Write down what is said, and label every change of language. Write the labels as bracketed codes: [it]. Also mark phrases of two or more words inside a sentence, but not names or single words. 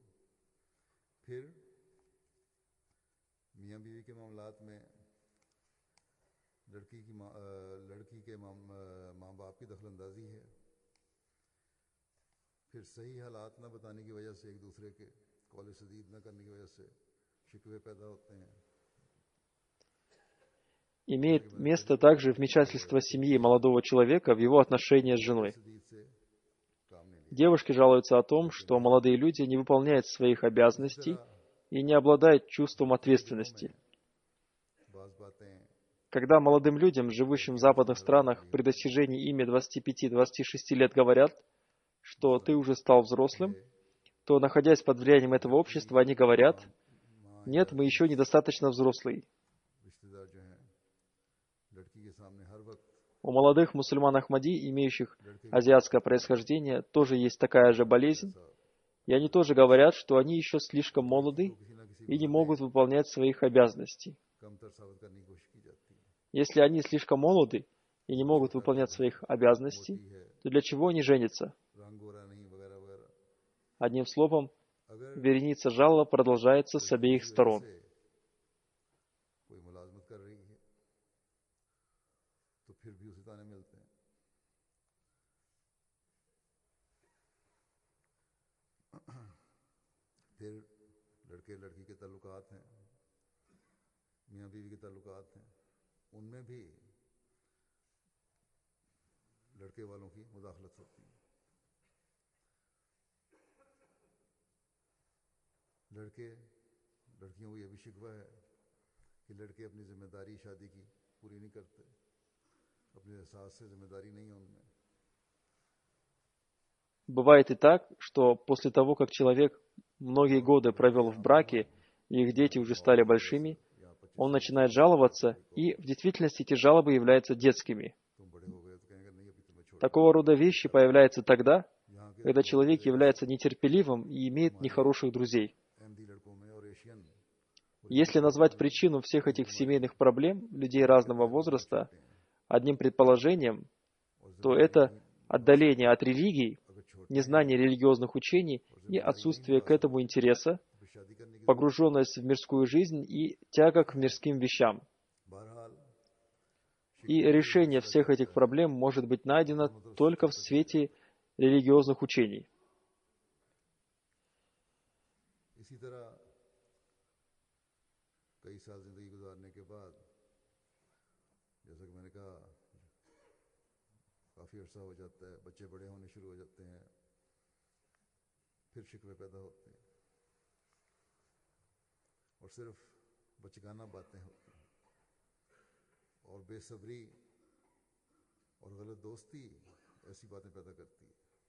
[ur] پھر میاں بیوی کے معاملات میں لڑکی کے ماں باپ کی دخل اندازی ہے. پھر صحیح حالات نہ بتانے کی وجہ سے، ایک دوسرے کے قول سدید نہ کرنے کی وجہ سے شکوے پیدا ہوتے ہیں. [ru] Имеет место также вмешательство семьи молодого человека в его отношения с женой. [ur] سدید سے کام نہیں لیا. [ru] Девушки жалуются о том, что молодые люди не выполняют своих обязанностей и не обладают чувством ответственности. [ur] بعض باتیں [ru] Когда молодым людям, живущим в западных странах, при достижении ими 25-26 лет говорят, что ты уже стал взрослым, то, находясь под влиянием этого общества, они говорят, нет, мы еще недостаточно взрослые. [ur] رشتہ دار جو ہیں لڑکی کے سامنے ہر وقت [ru] У молодых мусульман Ахмади, имеющих азиатское происхождение, тоже есть такая же болезнь, и они тоже говорят, что они еще слишком молоды [ur] کسی نہ کسی [ru] и не могут выполнять своих обязанностей. [ur] کمتر ثابت کرنے کی کوشش کی جاتی ہے. [ru] Если они слишком молоды и не могут выполнять своих обязанностей, то для чего они женятся? [ur] رنگ گورا نہیں وغیرہ وغیرہ. [ru] Одним словом, [ur] अगर [ru] вереница жалоб продолжается с обеих сторон. [ur] سے کوئی ملازمت کر رہی ہے تو پھر بھی اسے طعنے ملتے ہیں. پھر لڑکے لڑکی کے تعلقات ہیں، میاں بیوی کے تعلقات ہیں، ان میں بھی لڑکے والوں کی مداخلت ہوتی ہے. لڑکیوں کو یہ بھی شکوہ ہے کہ لڑکے اپنی ذمہ داری شادی کی پوری نہیں کرتے، اپنے احساس سے ذمہ داری نہیں ہے ان میں. [ru] Бывает и так, что после того, как человек многие годы провел в браке, и их дети уже стали большими, он начинает жаловаться, и в действительности эти жалобы являются детскими. [ur] تم بڑے ہو گئے تو کہیں گے نہیں ابھی تمہیں چھوڑ. [ru] Такого рода вещи появляются тогда, когда человек является нетерпеливым и имеет нехороших друзей. [ur] احمدی لڑکوں میں اور ایشین [ru] Если назвать причину всех этих семейных проблем людей разного возраста одним предположением, то это отдаление от религии, незнание религиозных учений и отсутствие к этому интереса, [ur] شادی کرنے کی [ru] погруженность в мирскую жизнь и тяга к мирским вещам. [ur] بہرحال [ru] И решение всех этих проблем может быть найдено только в свете религиозных учений. [ur] اسی طرح کئی سال زندگی گزارنے کے بعد، جیسا کہ میں نے کہا، کافی عرصہ ہو جاتا ہے، بچے بڑے ہونے شروع ہو جاتے ہیں، پھر شکوے پیدا ہوتے ہیں اور صرف بچکانہ باتیں ہوتی ہیں اور بے صبری اور غلط دوستی ایسی باتیں پیدا کرتی ہے.